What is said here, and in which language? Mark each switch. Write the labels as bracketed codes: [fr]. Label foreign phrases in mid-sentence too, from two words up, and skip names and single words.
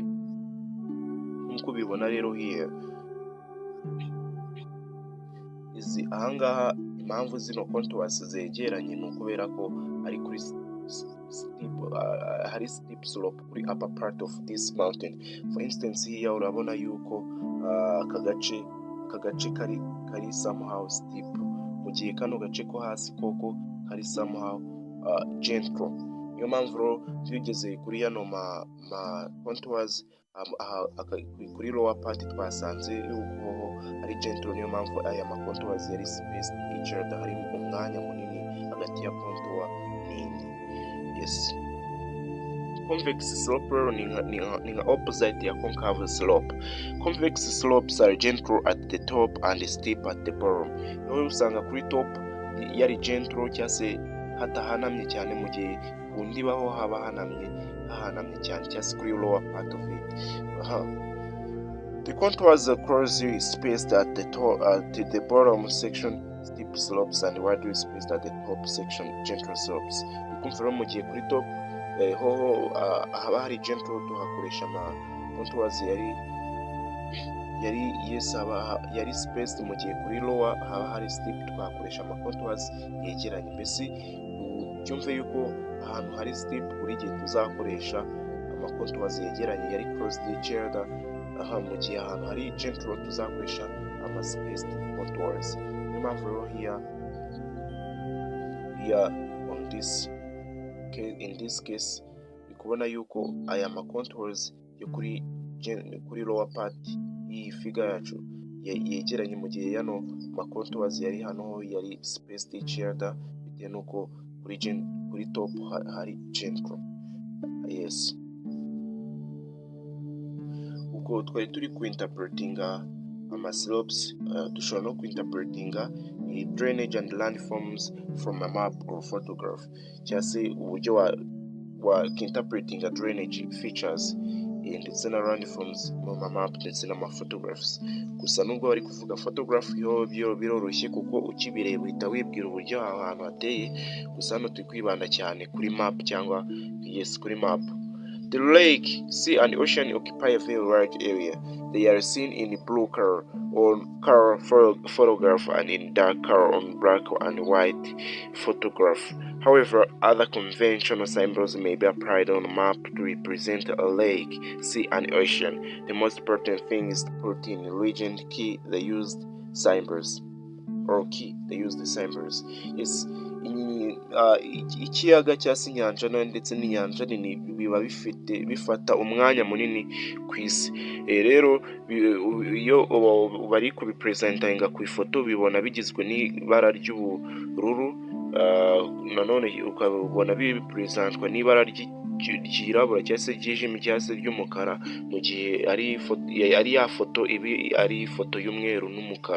[rw] Nk'uko bibona rero here ahangaha impamvu zino contours zegeranye ni ukubera ko ari kuri [en] steep slope [rw] kuri [en] upper part of this mountain. For instance here [rw] urabona yuko aka gace kari [en] somehow steep, [rw] mu gihe kano gace ko hasi koko kari [en] somehow gentle. [rw] Niyo mpamvu rero tugeze kuri yano ma contours kuri [en] lower part [rw] twasanze yuko ari gentle, niyo mpamvu aya ma contours yari [en] spaced each other, [rw] hari umwanya munini hagati ya contour n'indi. [en] Yes, convex slope [rw] ni nka [en] opposite ya concave slope. Convex slopes are gentle at the top and steep at the bottom. [rw] Niyo usanga kuri top yari gentle cyangwa se hatahanamye cyane, mu gihe ku ndiba ho haba hahanamye cyane cyangwa se kuri [en] lower part of it. The contours are closely spaced at the top, at the bottom section steep slopes, and widely spaced at the top section gentle slopes. [rw] Kumva mu gihe kuri top ho haba hari gentle tuhakoresha contours yari spaced, mu gihe kuri lower haba hari steep tuhakoresha contours yegeranye. Mbese cyumve yuko ahantu hari steep buri gihe tuzakoresha contours yegeranye yari [en] close to each other, [rw] mu gihe ahantu hari gentle tuzakoresha [en] spaced contours. [rw] Niyo mpamvu rero [en] here on this case, in this case [rw] kubona yuko aya contours yo kuri [en] lower part [rw] iyi figure yacu yegeranye, mu gihe yano contours yari hano yari [en] spaced each other, [rw] bitewe nuko kuri top hari gentle. Yes, ubwo twari turi kuinterpretinga slopes, dushobora no kuinterpretinga [en] drainage and landforms from a map or photograph, [rw] cyangwa se uburyo wa interpretinga [en] drainage features [rw] ndetse na landforms mu map ndetse na photographs. Gusa nubwo bari kuvuga photograph yo biroroshye kuko ukibireba uhita wibwira uburyo aho hantu hateye, gusa hano turi kwibanda cyane kuri map cyangwa kuri map. [en] The lake, sea, and ocean occupy a very large area. They are seen in blue color on color photograph and in dark color on black and white photograph. However, other conventional symbols may be applied on a map to represent a lake, sea, and ocean. The most important thing is to put in the region key the used symbols. Yes, [rw] ikiyaga cyangwa se inyanja ndetse n'inyanja nini biba bifata umwanya munini ku isi. Rero iyo bari kubipresentinga ku ifoto bibona bigizwe n'ibara ry'ubururu, nanone ukabona bipresentwa n'ibara ryirabura cyangwa se ryijimye cyangwa se ry'umukara, mu gihe ari ya foto ibi ari ifoto y'umweru n'umukara.